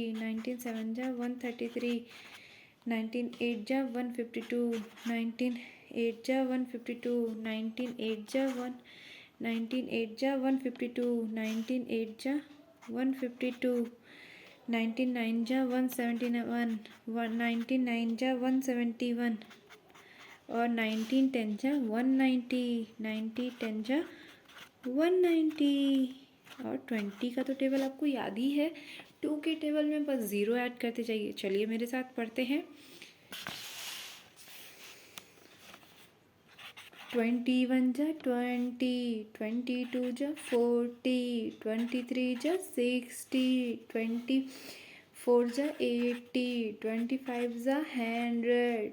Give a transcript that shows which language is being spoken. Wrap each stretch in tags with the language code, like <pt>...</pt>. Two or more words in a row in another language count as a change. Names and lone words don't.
<hi>19 7 जा 133, 19 8 जा 152, 19 8 जा 152, 19 8 जा 19 8 जा 152, 19 8 जा 152, 19 9 जा 171, 19 9 जा 171 और 19 10 जा 190, 90 10 जा 190 और 20 का तो टेबल आपको याद ही है। 2 के टेबल में बस 0 ऐड करते जाइए। चलिए मेरे साथ पढ़ते हैं। 21 जा 20, 22 जा 40, 23 जा 60, 24 जा 80, 25 जा 100,</hi>